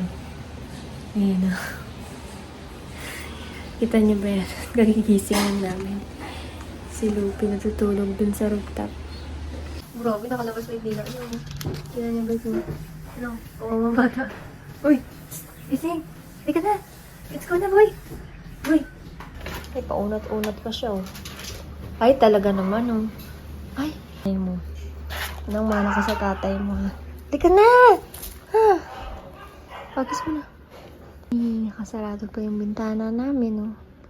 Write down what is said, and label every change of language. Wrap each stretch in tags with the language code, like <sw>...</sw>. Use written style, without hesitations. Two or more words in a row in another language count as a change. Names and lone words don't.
<tl>Ayan, oh. Kita niyo ba yan? Kagigising lang namin. Si Lupi natutulog dun sa rooftop. Grabe, nakalabas na yung dila. Tignan niyo guys, ano? Kawawang bata. Uy! Gising! Halika na!</tl> <en>Let's go na, boy! Boy!</en> <tl>Ay, paunat-unat pa siya, oh. Ay, talaga naman, oh. Ay! Ay mo. Anong mana ka sa tatay mo, ha? Halika na! Ha? Pagkis mo na. Ay, nakasarado pa yung bintana namin, oh.</tl>